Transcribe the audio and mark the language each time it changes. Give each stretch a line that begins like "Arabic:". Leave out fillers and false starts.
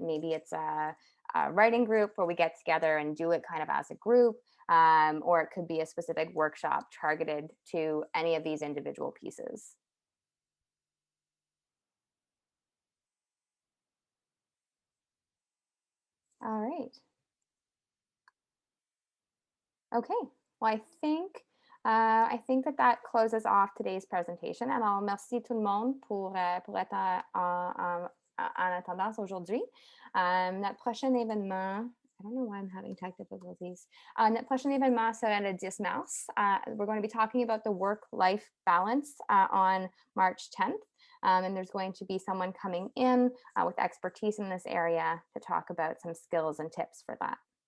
English: Maybe it's a writing group where we get together and do it kind of as a group, or it could be a specific workshop targeted to any of these individual pieces. All right. Okay, well, I think that closes off today's presentation.
French: Alors, merci tout le monde pour être en attendance aujourd'hui. Notre prochain événement,
English: I don't know why I'm having tech difficulties.
French: Notre prochain événement sera le 10 mars.
English: We're going to be talking about the work-life balance on March 10th. And there's going to be someone coming in with expertise in this area to talk about some skills and tips for that.